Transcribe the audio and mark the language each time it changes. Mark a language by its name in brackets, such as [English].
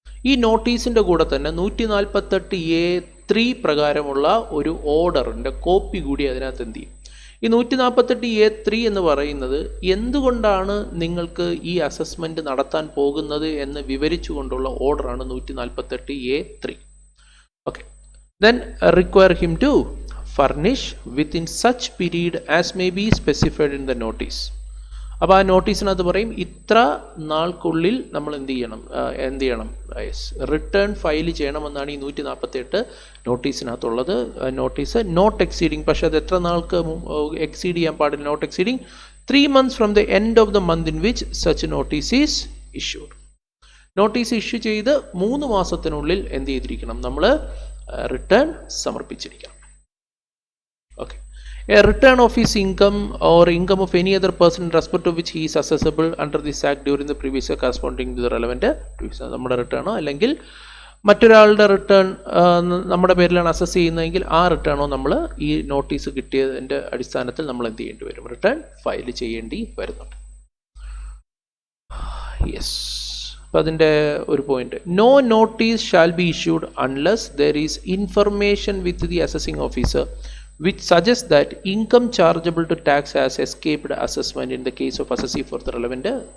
[Malayalam] ഈ നോട്ടീസിൻ്റെ കൂടെ തന്നെ 148A3 പ്രകാരമുള്ള ഒരു ഓർഡറിൻ്റെ കോപ്പി കൂടി അതിനകത്ത് എന്ത് ചെയ്യും. ഈ 148A3 എന്ന് പറയുന്നത് എന്തുകൊണ്ടാണ് നിങ്ങൾക്ക് ഈ അസസ്മെൻറ്റ് നടത്താൻ പോകുന്നത് എന്ന് വിവരിച്ചുകൊണ്ടുള്ള ഓർഡറാണ് 148A3. [English] Okay, then require him to furnish within such period as may be specified in the notice. [Malayalam] അപ്പോൾ ആ നോട്ടീസിനകത്ത് പറയും ഇത്ര നാൾക്കുള്ളിൽ നമ്മൾ എന്ത് ചെയ്യണം റിട്ടേൺ ഫയൽ ചെയ്യണമെന്നാണ് ഈ 148 നോട്ടീസിനകത്തുള്ളത്. [English] notice not exceeding, [Malayalam] പക്ഷേ അത് എത്ര നാൾക്ക് എക്സീഡ് ചെയ്യാൻ പാടില്ല, [English] Not exceeding 3 months from the end of the month in which such notice is issued. [Malayalam] Notice issue ചെയ്ത് 3 മാസത്തിനുള്ളിൽ എന്ത് ചെയ്തിരിക്കണം, നമ്മൾ return സമർപ്പിച്ചിരിക്കണം. [English] Okay, a return of his income or income of any other person in respect of which he is assessable under this act during the previous year corresponding to the relevant previous year. [Malayalam] നമ്മുടെ റിട്ടേണോ അല്ലെങ്കിൽ മറ്റൊരാളുടെ return നമ്മുടെ പേരിലാണ് assess ചെയ്യുന്നതെങ്കിൽ ആ റിട്ടേണോ നമ്മൾ ഈ notice കിട്ടിയതിൻ്റെ അടിസ്ഥാനത്തിൽ നമ്മൾ എന്ത് ചെയ്യേണ്ടി വരും, റിട്ടേൺ ഫയൽ ചെയ്യേണ്ടി വരുന്നുണ്ട്. [English] yes, [Malayalam] അപ്പോൾ അതിൻ്റെ ഒരു point, [English] No notice shall be issued unless there is information with the assessing officer which suggests that income chargeable to tax has escaped assessment in the case of assessee for the relevant.